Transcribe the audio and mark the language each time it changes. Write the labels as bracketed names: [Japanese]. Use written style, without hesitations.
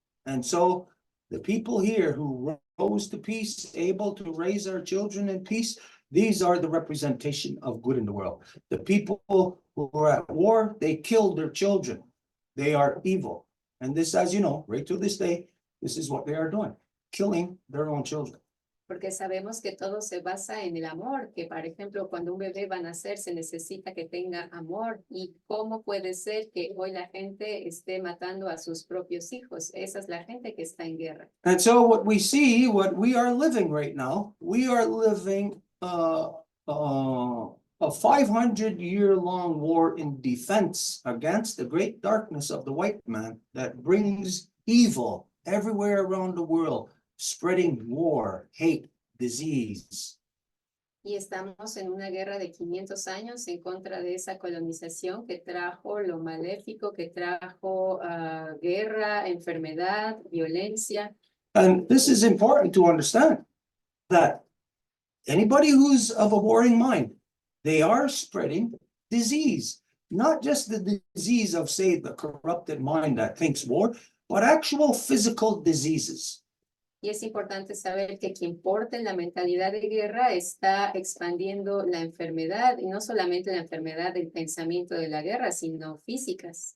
[English] And so the people here who rose to peace, able to raise our children in peace, these are the representation of good in the world. The people who are at war, they killed their children. They are evil. And this, as you know, right to this day, this is what they are doing, killing their own children. [Spanish] Porque sabemos que todo se basa en el amor, que por ejemplo cuando un bebé va a nacer se necesita que tenga amor. ¿Y cómo puede ser que hoy la gente esté matando a sus propios hijos? Esa es la gente que está en guerra. [English] And so what we see, what we are living right now, we are living a 500-year-long war in defense against the great darkness of the white man that brings evil everywhere around the world, spreading war, hate, disease. [Spanish] Y estamos en una guerra de 500 años en contra de esa colonización que trajo lo maléfico, que trajo guerra, enfermedad, violencia. [English] And this is important to understand, that anybody who's of a warring mind, they are spreading disease, not just the disease of, say, the corrupted mind that thinks war, but actual physical diseases. [Spanish] Y es importante saber que quien porte la mentalidad de guerra está expandiendo la enfermedad, y no solamente la enfermedad del pensamiento de la guerra, sino físicas.